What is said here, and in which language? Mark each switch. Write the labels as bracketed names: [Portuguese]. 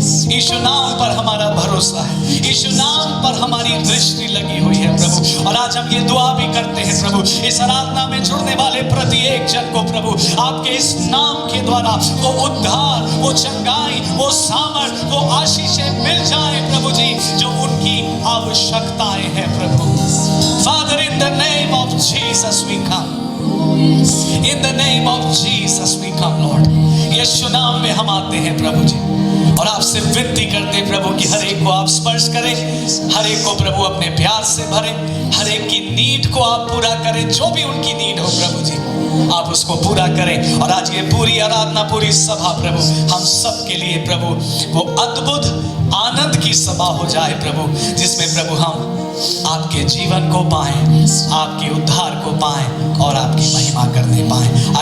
[Hindi] यीशु नाम पर हमारा भरोसा है, यीशु नाम पर हमारी दृष्टि लगी हुई है प्रभु। और आज हम ये दुआ भी करते हैं प्रभु, इस आराधना में जुड़ने वाले प्रत्येक जन को प्रभु आपके इस नाम के द्वारा वो उद्धार, वो चंगाई, वो सामर्थ, वो आशीषें मिल जाए प्रभु जी, जो उनकी आवश्यकताएं हैं प्रभु। [English] Father, in the name of Jesus we come. In the name of Jesus we come, Lord. [Hindi] यीशु नाम में हम आते हैं प्रभु जी, और आपसे विनती करते प्रभु कि हर एक को आप स्पर्श करें, हर एक को प्रभु अपने प्यार से भरें, हर एक की नीड को आप पूरा करें। जो भी उनकी नीड हो प्रभु जी, आप उसको पूरा करें। और आज ये पूरी आराधना, पूरी सभा प्रभु हम सब के लिए प्रभु वो अद्भुत आनंद की सभा हो जाए प्रभु, जिसमें प्रभु हम आपके जीवन को पाएं, आपके उद्धार को पाएं और आपकी महिमा करने पाएं।